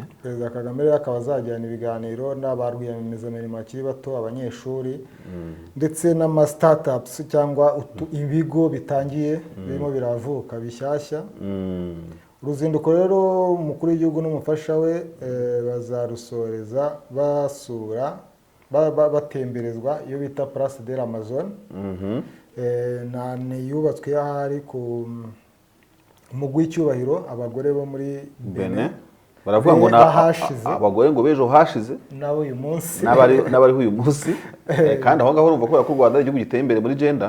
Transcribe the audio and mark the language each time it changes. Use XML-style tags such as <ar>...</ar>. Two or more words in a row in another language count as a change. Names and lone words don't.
<rw>Perezida Kagame rero akaba azajyana ibiganiro n'aba rwiyemezamirimo bakiri bato, abanyeshuri ndetse n'ama startups cyangwa ibigo bitangiye birimo biravuka bishyashya. Uruzinduko rero umukuru w'igihugu n'umufasha we bazarusoreza basura batemberezwa iyo bita Place de l'Amazon. Yubatswe ahari ku umugwi w'icyubahiro abagore bo muri Benin. Baravuga ngo abagore ngo bejo hashize nawe uyu munsi n'abari uyu munsi. Kandi aho ngaho urumva ko u Rwanda igihugu giteye imbere muri gender.</rw>